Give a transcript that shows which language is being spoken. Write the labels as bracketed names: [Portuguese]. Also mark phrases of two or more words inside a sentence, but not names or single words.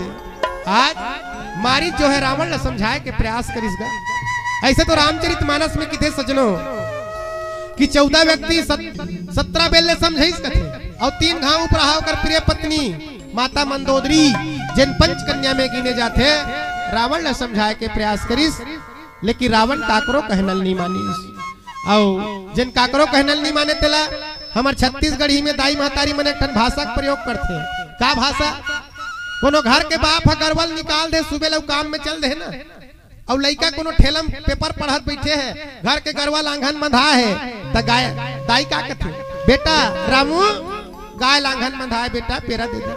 [Chhattisgarhi] आज मारी जो है रावण ला समझाए के प्रयास करिसगा। ऐसे तो रामचरितमानस में किथे सजनो कि 14 व्यक्ति 17 बेले समझाइस कथे, और 3 घाव उपराव कर प्रिय पत्नी माता मंदोदरी जिन 5 कन्या में गिने जाते, रावण ला समझाए के प्रयास करिस। लेकिन रावण काकरो कहनल नहीं मानिस, और जिन काकरो कहनल नहीं माने तेला हमार छत्तीसगढ़ी में दाई महतारी मन एक भाषा का प्रयोग करते। का भाषा? कोनो घर के बाप गरवल निकाल दे, सुबह लोग काम में चल दे ना, और लड़का कोनो ठेलम पेपर पढ़त बैठे है, घर के गरवल आंगन बंधा है, त गाय दाई का कहते, बेटा रामू गाय लांघन बंधा है, बेटा पेरा दे दे।